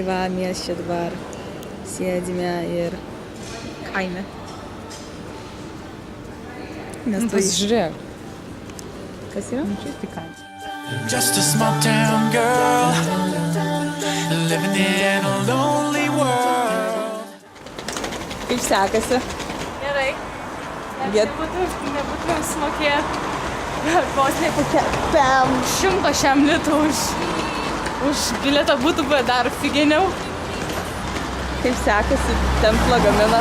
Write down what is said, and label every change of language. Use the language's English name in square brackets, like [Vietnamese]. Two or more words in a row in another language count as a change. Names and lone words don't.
[Lithuanian] mes čia dabar sėdime ir kaime. Nes tu Pasižiūrėk. Kas yra? Čia tik kaime. [English] Just a small town girl living in a lonely world. [Lithuanian] Kaip sekasi? Gerai. Nebūtų sumokėję vos ne kokią 100 šiam litų už bilietą būtų buvę dar figeniau. Kaip sekasi tempt lagaminą?